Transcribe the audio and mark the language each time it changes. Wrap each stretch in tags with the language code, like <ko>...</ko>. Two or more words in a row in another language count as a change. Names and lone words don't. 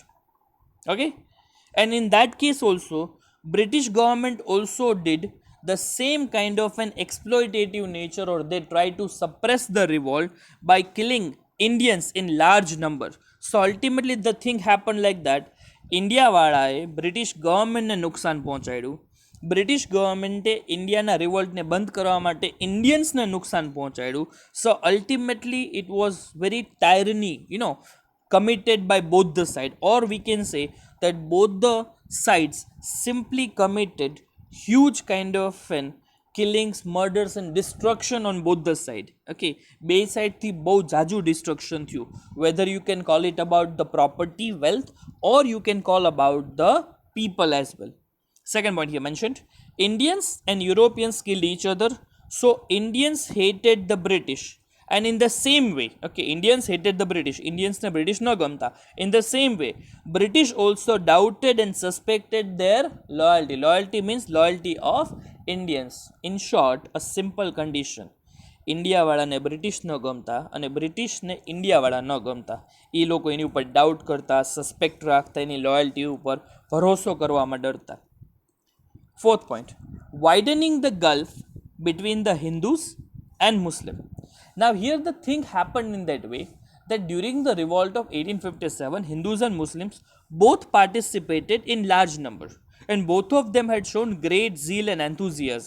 <en>Okay, and in that case also British government also did the same kind of an exploitative nature, or they try to suppress the revolt by killing Indians in large number. So ultimately the thing happened like that.</en> <gu>ઇન્ડિયાવાળાએ બ્રિટિશ ગવર્મેન્ટને નુકસાન પહોંચાડ્યું. બ્રિટિશ ગવર્મેન્ટે ઇન્ડિયાના રિવોલ્ટને બંધ કરવા માટે ઇન્ડિયન્સને નુકસાન પહોંચાડ્યું.</gu> <en>so ultimately it was very tyranny committed by both the side, or we can say that both the sides simply committed huge kind of killings, murders and destruction on both the side. Okay,</en> <gu>બે side થી બહુ જાજુ destruction થયું,</gu> <en>whether you can call it about the property, wealth, or you can call about the people as well. Second point here mentioned, Indians and Europeans killed each other. So Indians hated the British, and in the same way, okay, Indians hated the British,</en> <gu>ઇન્ડિયન્સ ને બ્રિટિશ નો ગમતા.</gu> <en>In the same way, British also doubted and suspected their loyalty. Loyalty means loyalty of Indians. In short, a simple condition,</en> <gu>ઇન્ડિયાવાળાને બ્રિટિશ ન ગમતા અને બ્રિટિશને ઇન્ડિયાવાળા ન ગમતા. એ લોકો એની ઉપર ડાઉટ કરતા, સસ્પેક્ટ રાખતા, એની લોયલ્ટી ઉપર ભરોસો કરવામાં ડરતા.</gu> <en>Fourth point, widening the gulf between the Hindus and Muslim. Now here the thing happened in that way that during the revolt of 1857, Hindus and Muslims both participated in large number, and both of them had shown great zeal and enthusiasm.</en>